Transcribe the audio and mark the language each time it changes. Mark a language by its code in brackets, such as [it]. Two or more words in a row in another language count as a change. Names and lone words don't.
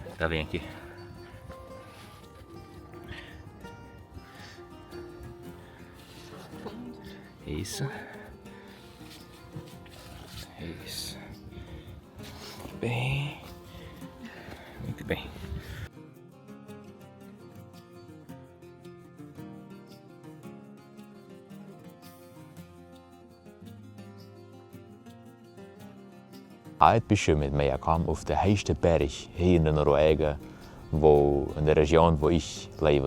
[pt] Tá bem aqui. Fundo. Isso. Isso. Bem. Muito bem. [de] Heute bist du mit mir gekommen auf den höchsten Berg hier in Norwegen, in der Region, wo ich lebe.